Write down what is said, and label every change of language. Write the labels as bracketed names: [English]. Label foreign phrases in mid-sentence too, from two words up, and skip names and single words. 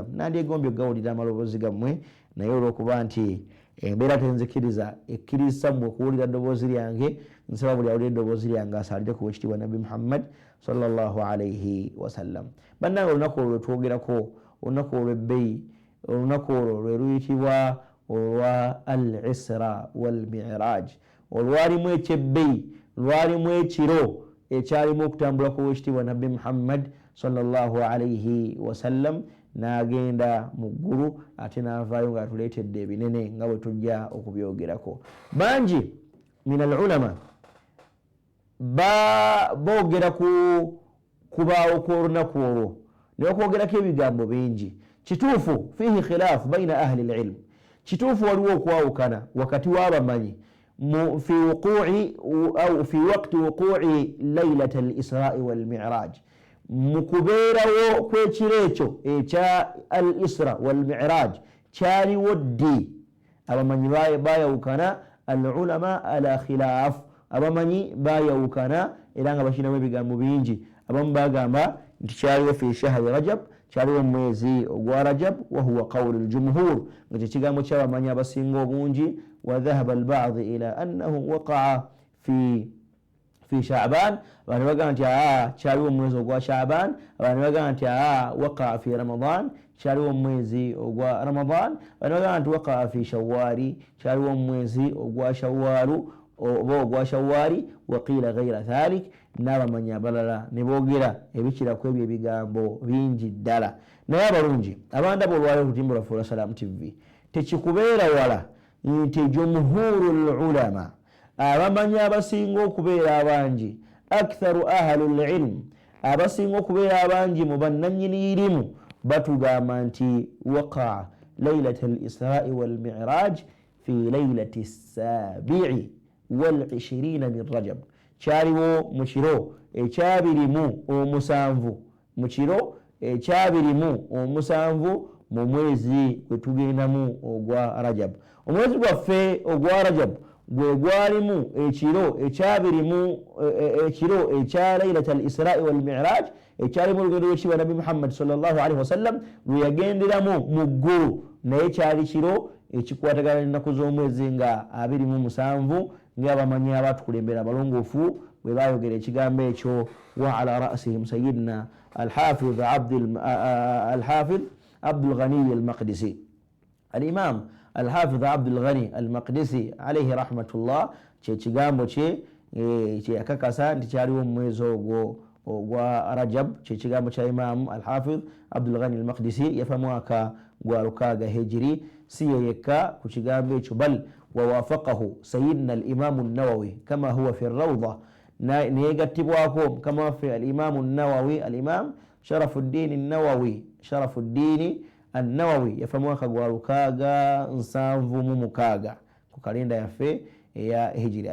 [Ganda] Nandyegombye okugawulira amaloboozi gammwe, naye olw'okuba nti embeera tenzikiriza ekkiriza mmwe okuwulira ddoboozi lyange, nsaba buli awulira eddoboozi lyange asaalire ku weekitiibwa Nabbi Muhammad [Arabic] صلى الله عليه وسلم. [Ganda] Bannange olunaku olwo lwetwogerako, olunaku olw'ebbeyi, olunaku olwo lwe luyitibwa olwa [Arabic] الإسراء والمعراج, [Ganda] olwalimu ekyebbeyi, lwalimu ekiro ekyalimu okutambula ku weekitiibwa Nabbi Muhammad [Arabic] صلى الله عليه وسلم, [Ganda] n'agenda mu ggulu ate n'avaayo nga atuleetedde ebinene nga bwe tujja okubyogerako. Bangi [Arabic] من العلماء [Ganda] boogera kubaawo kw'olunaku olwo ne bakwogerako ebigambo bingi. Kituufu [Arabic] فيه خلاف بين أهل العلم, [Ganda] kituufu waliwo okwawukana wakati w'abamanyi [Arabic] في وقوع أو في وقت وقوع ليلة الإسراء والمعراج, [Ganda] mu kubeerawo kw'ekiro ekyo ekya [Arabic] الإسراء والمعراج [Ganda] kyaliwo ddi. Abamanyi bayawukana, [Arabic] العلماء على خلاف, [Ganda] abamanyi bayawukana era nga bakinamu ebigambo bingi. Abamu bagamba nti kyaliwo [Arabic] في شهر رجب, [Ganda] kyaliwo mwezi ogwa Rajab, [Arabic] وهو قول الجمهور, [Ganda] nga kyekigambo ky'abamanyi abasinga obungi. [Arabic] وذهب البعض إلى أنه وقع في شعبان, [Ganda] abantu bagamba nti kyaliwo mwezi ogwa Sha'ban, abantu bagamba nti [Arabic] وقع في رمضان, [Ganda] kyaliwo mwezi ogwa Ramadan, abantu bagamba nti [Arabic] وقع في شوال, [Ganda] kyaliwo mwezi ogwa Shawwalu oba ogwa Shawwali, [Arabic] وقيل غير ذلك, [Ganda] n'abamanyi abalala ne boogera ebikirako ebyo ebigambo bingi ddala. Naye abalungi abandaba olwaleero ku lutimbe lwaffe olwa Salam TV, tekikubeera wala nti [Arabic] جمهور العلماء, [Ganda] abamanyi abasinga okubeera abangi, [Arabic] أكثر أهل العلم, [Ganda] abasinga okubeera abangi mu bannannyini irimu, batugamba nti [Arabic] وقع ليلة الإسراء والمعراج في ليلة السابع و20 من رجب, [Ganda] kyaliwo mu kiro ekyabirimu omusanvu, mu kiro ekyabirimu omusanvu mu mwezi gwe tugendamu ogwa Rajab. Omwezi gwaffe ogwa Rajab gwe gwalimu ekiro ekyabirimu ekiro ekya [Arabic] ليلة الإسراء والمعراج, [Ganda] ekyalimu olugendo lw'ekitiibwa Nabbi Muhammad [Arabic] صلى الله عليه وسلم [Ganda] lwe yagenderamu mu ggulu, naye kyali kiro ekikwatagana n'ennaku z'omwezi nga 27 ng'abamanyi abatukulembera abalongoofu bwe baayogera ekigambo ekyo. [Arabic] وعلى رأسهم سيدنا الحافظ عبد الغني المقدسي، الإمام الحافظ عبد الغني المقدسي عليه رحمة الله, [Ganda] kye kigambo kye yakakasa nti kyaliwo mu mwezi ogwo gwa Rajab kyekigambo kya Imam Al-Hafiz Abdul Ghani Al-Maqdisi yafa mwaka gwa 6 hijiri. Si yekka ku kigambo ekyo, [Arabic] بل وافقه سيدنا الإمام النووي كما هو في الروضة, neyegattibwako كما وافق الإمام النووي، الإمام شرف الدين النووي، شرف الدين النووي [Ganda] yafa mwaka gwa 676 ku kalenda yaffe ya hijiri.